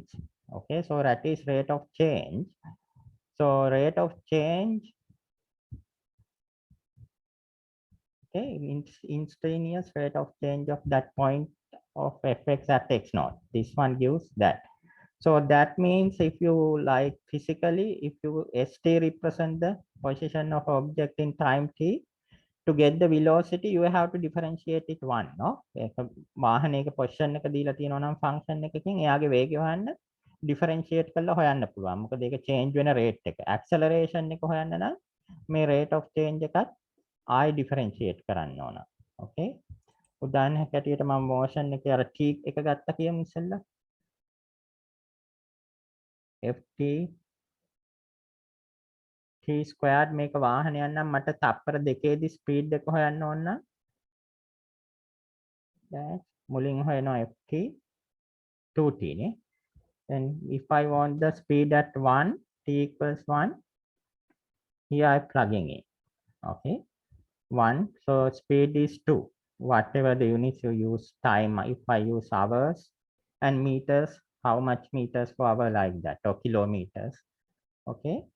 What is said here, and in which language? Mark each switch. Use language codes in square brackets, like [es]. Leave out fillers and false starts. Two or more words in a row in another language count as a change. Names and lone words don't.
[en] Okay, so that is rate of change. So rate of change, okay, instantaneous rate of change of that point of fx at x naught. This one gives that. So that means if you like physically, if you st represent the position of object in time t, to get the velocity you have to differentiate it one no [si] ඒක වාහනයක position එක දීලා තියෙනවා නම් function එකකින් එයාගේ වේගය හොයන්න differentiate කරලා හොයන්න පුළුවන් මොකද ඒක change වෙන rate එක acceleration එක හොයන්න නම් මේ [en] rate of change [si] එකත් ආයි differentiate කරන්න ඕන okay උදාහරණයක් ඇටියට මම motion එකේ අර t එක ගත්තා කියමු ඉස්සෙල්ලා ft [en] t squared [si] මේක වාහනයක් නම් මට තප්පර දෙකේදී ස්පීඩ් එක හොයන්න ඕන නම් දැන් මුලින් හොයනවා ft 2t නේ [en] then if I want the speed at 1 t equals 1 here I plugging in okay 1 so speed is 2 whatever the units you use time if I use hours and meters how much meters per hour like that or kilometers okay